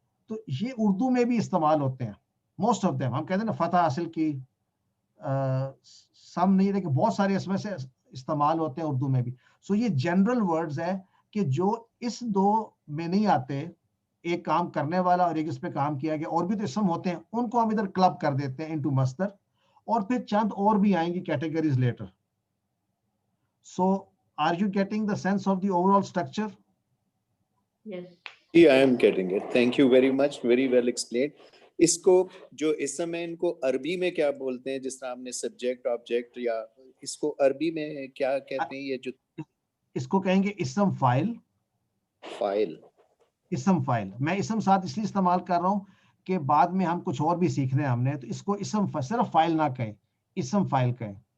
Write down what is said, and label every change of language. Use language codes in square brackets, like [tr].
[hi] तो ये उर्दू में भी इस्तेमाल होते हैं, [en] Most of them. [hi] हम कहते हैं ना फतह हासिल की, सम नहीं, लेकिन बहुत सारे इसमें से इस्तेमाल होते हैं उर्दू में भी। सो ये जनरल वर्ड्स है कि जो इस दो में नहीं आते, एक काम करने वाला और एक इस पे काम किया गया, और भी तो इसम होते हैं, उनको हम इधर क्लब कर देते हैं इनटू मस्दर, और फिर चंद और भी आएंगी categories letter. [en] So are you getting the sense of the overall structure? Yes. Yeah, I am getting it. Thank you very much. Very well explained. [hi] इसको जो इसम है, इनको अरबी में क्या बोलते हैं? जिस तरह आपने सब्जेक्ट ऑब्जेक्ट, या इसको अरबी में क्या कहते हैं? ये जो इसको कहेंगे इसम फाइल। फाइल, इसम फाइल मैं इसम साथ इसलिए इस्तेमाल कर रहा हूं कि बाद में हम कुछ और भी सीखने हैं हमने, तो इसको इसम सिर्फ फाइल ना कहें, इसम फाइल कहें।